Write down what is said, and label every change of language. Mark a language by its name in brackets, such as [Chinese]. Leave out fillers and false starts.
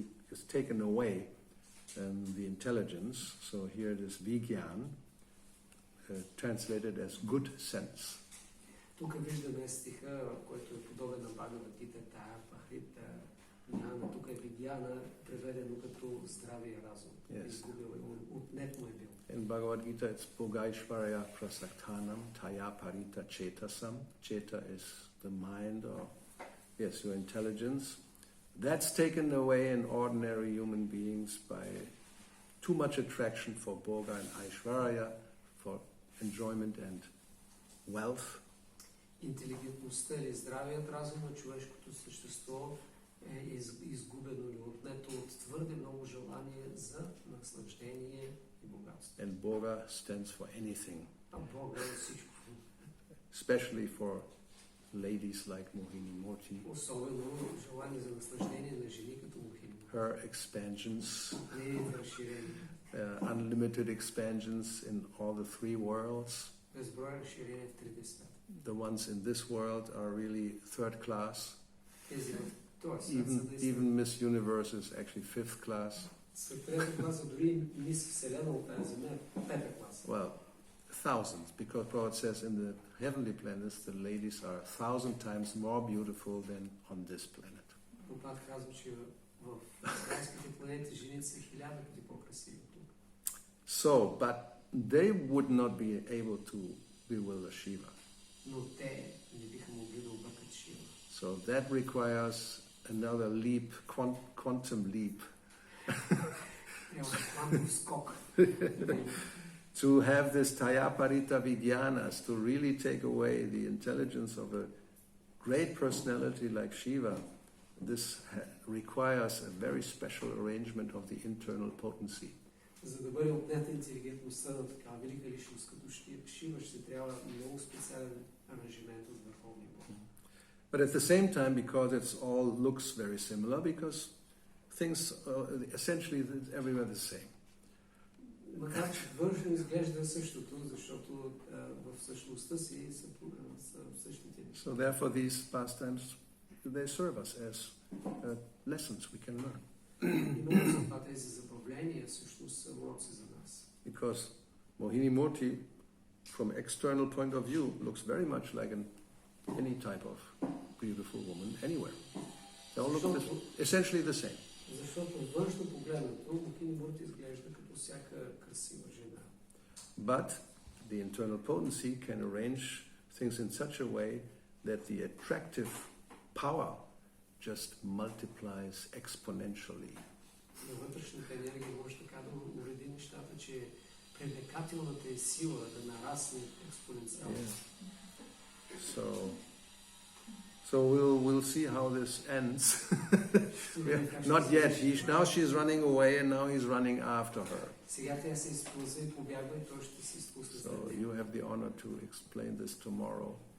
[English] It's taken away the intelligence. So here it is vigyan, translated as good sense. [Bulgarian] Тук виждаме стиха, който е подобен на Бхагавад Гита, [Sanskrit] Тая Пахрита Дняна. [Bulgarian] Тук е Видяна, преведено като здравия разум. Изгубил е, отнет му е бил. [English] In Bhagavad Gita it's [Sanskrit] Bhogaishvarya Prasaktanam Taya Parita Chetasam. [English] Cheta is the mind, or your intelligence. That's taken away in ordinary human beings by too much attraction for Bhoga and Aishvarya, for enjoyment and wealth. [Bulgarian] Интелигентността или здравият разум на човешкото същество е изгубено или отнето от твърде много желание за наслаждение и богатство. [English] And Bhoga stands for anything. [Bulgarian] А Бога е всичко. [English] Especially for ladies like Mohini Murti. [Bulgarian] Особено желание за наслаждение на жени като Mohini. [English] Her expansions, [Bulgarian] Нейните разширения. [English] Unlimited expansions in all the three worlds. [Bulgarian] Безброй разширения в трите света. [English] the ones in this world are really third class. [Bulgarian] Тези в този свят са наистина. [English] Even Miss Universe is actually fifth class. [Bulgarian] Са трета класа, дори мис Вселена от тази земя е пета класа. [English] Well, thousands, because Prabhupada says in the heavenly planets the ladies are 1,000 times more beautiful than on this planet. [Bulgarian] Прабхупад казва, че в райските планети жените са 1000 пъти по-красиви тук. [English] So, but they would not be able to bewilder Shiva. [Bulgarian] Но те не биха могли да объркат Шива. [English] So that requires another leap, quantum leap. [Bulgarian] Трябва квантов скок. [English] To have this Tayaparita Vigyanas, to really take away the intelligence of a great personality like Shiva, this requires a very special arrangement of the internal potency. [Bulgarian] За да бъде отнета интелигентността на такава велика личност като Шива, ще трябва много специален аранжимент от Върховния Бог. [English] But at the same time, because it's all looks very similar, because things essentially everywhere the same. [Bulgarian] Макар че външно изглежда същото, защото в същността си са същите неща. [English] So therefore these pastimes, they serve us as lessons we can learn. [Bulgarian] Именно за това тези забавления всъщност са уроци за нас. [English] Because Mohini Murti, from external point of view, looks very much like any type of beautiful woman anywhere. They all look essentially the same. [Bulgarian] Защото външно погледнато, Mohini Murti изглежда като всяка красива жена. [English] But the internal potency can arrange things in such a way that the attractive power just multiplies exponentially. [Bulgarian] Но вътрешната енергия може така да уреди нещата, че привлекателната е сила да нарасне експоненциално. [English] So we'll see how this ends. Not yet. Now she's running away and now he's running after her. [Bulgarian] Сега тя се изпълзва и побягва и той ще се изпусне. [English] So you have the honor to explain this tomorrow.